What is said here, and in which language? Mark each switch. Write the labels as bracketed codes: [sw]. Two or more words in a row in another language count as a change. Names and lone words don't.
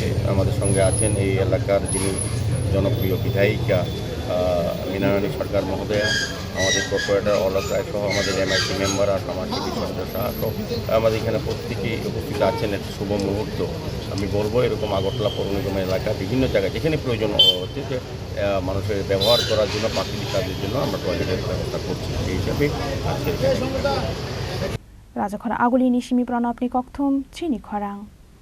[bn] আমাদের সঙ্গে আছেন এই এলাকার যিনি জনপ্রিয় বিধায়িকা মিনারানী সরকার মহোদয়া, আমাদের কর্পোরেটর অলক রায় সহ আমাদের AMC মেম্বার আর সমাজসেবী সদস্য সহ আমাদের এখানে প্রত্যেকেই উপস্থিত আছেন। একটা শুভ মুহূর্ত আমি বলবো, এরকম আগরতলা পৌর নিগমের এলাকা বিভিন্ন জায়গায় যেখানে প্রয়োজন হচ্ছে যে মানুষের ব্যবহার করার জন্য প্রাকৃতিক কাজের জন্য আমরা টয়লেটের ব্যবস্থা করছি। সেই হিসাবে আজকে [trp] Rwjakha aguli ni simi pranapni kokthum Chini Khorang.